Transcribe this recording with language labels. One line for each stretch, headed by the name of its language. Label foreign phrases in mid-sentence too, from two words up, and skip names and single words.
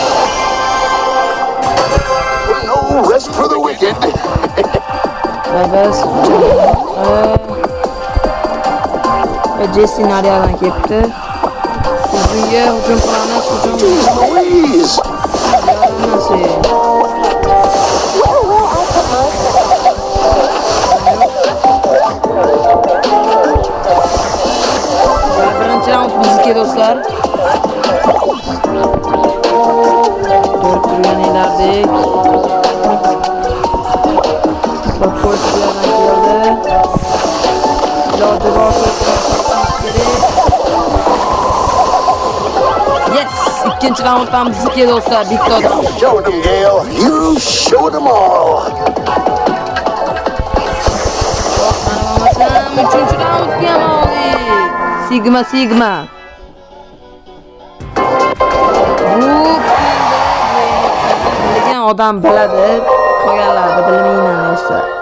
English: No rest for the wicked.
Uzbek: Jesse nariyadan ketdi. Hujumga hujum qilamiz, Louise. Birinchi raund bizniki do'stlar. Ko'rib turganinglardek Portugaldan keldi. Iloji bor Yes! Ikkinchi raund ham bizniki do'stlar. Bitta odam.
English: Show them, Gail. You show them all.
Uzbek: Uchinchi raundga ham oldik. Sigma. Lekin odam biladi, qolganlarni bilmayman esa.